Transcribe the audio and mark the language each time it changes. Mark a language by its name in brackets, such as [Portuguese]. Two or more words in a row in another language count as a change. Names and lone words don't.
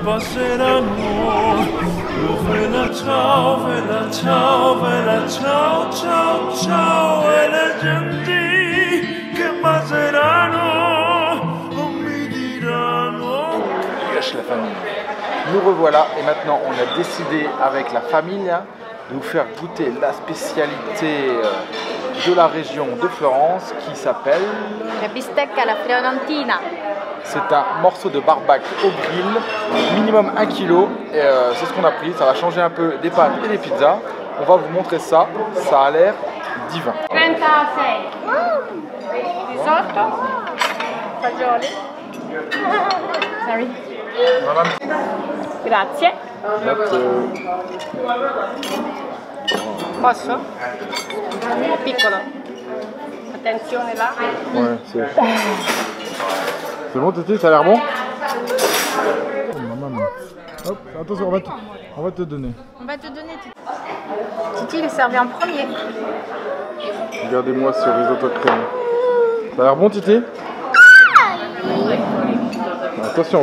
[Italian] passeranno, bella ciao, bella ciao, bella ciao, ciao, ciao. E le genti che passeranno, mi diranno. [French] Gâche la famille. Nous revoilà et maintenant on a décidé avec la famille de vous faire goûter la spécialité de la région de Florence qui s'appelle [Italian] La bistecca alla fiorentina. [French] C'est un morceau de barbac au grill, minimum 1 kg, et c'est ce qu'on a pris. Ça va changer un peu des pâtes et des pizzas. On va vous montrer ça, ça a l'air divin. [Italian] 36. Risotto. Fagioli. Sorry. Grazie. Posso? Piccolo. Attenzione là. [French] Ouais, c'est bon Titi, ça a l'air bon? Oh, maman. Hop, attention, on va te donner. On va te donner Titi. Titi, il est servi en premier. Regardez-moi ce risotto crème. Ça a l'air bon Titi? Attention,